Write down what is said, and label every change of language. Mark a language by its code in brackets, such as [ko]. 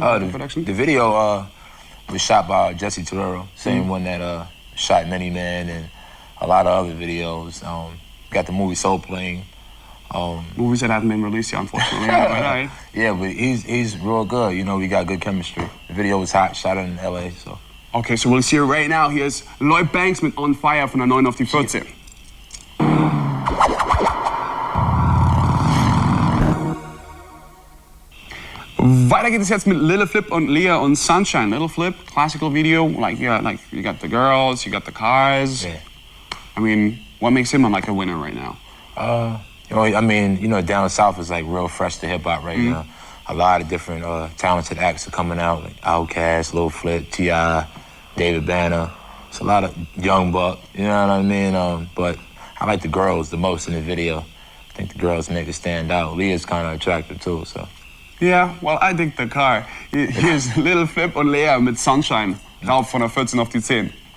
[en] The production? The video was shot by Jesse Torero, same one that shot Many Men and a lot of other videos. Got the movie Soul Plane. Movies that haven't been released yet, unfortunately. Right? Yeah, but he's real good. You know, we got good chemistry. The video was hot, shot in LA, so. Okay, so we'll see it right now. Here's [de] Lloyd Banks mit On Fire von der 9 auf die 14. Weiter geht es jetzt mit Lil Flip und Leah und Sunshine. [en] Lil Flip, classical video, like you got the girls, you got the cars. Yeah. I mean, what makes him like a winner right now? You know, I mean, you know, down south is like real fresh to hip hop right now. A lot of different talented acts are coming out, like Outkast, Lil Flip, T.I., David Banner. It's a lot of Young Buck, you know what I mean? But I like the girls the most in the video. I think the girls make it stand out. Leah's kind of attractive too, so. Yeah, well, I dig the car. Here's [de] Lil Flip und Leah mit Sunshine. Rauf von der 14 auf die 10.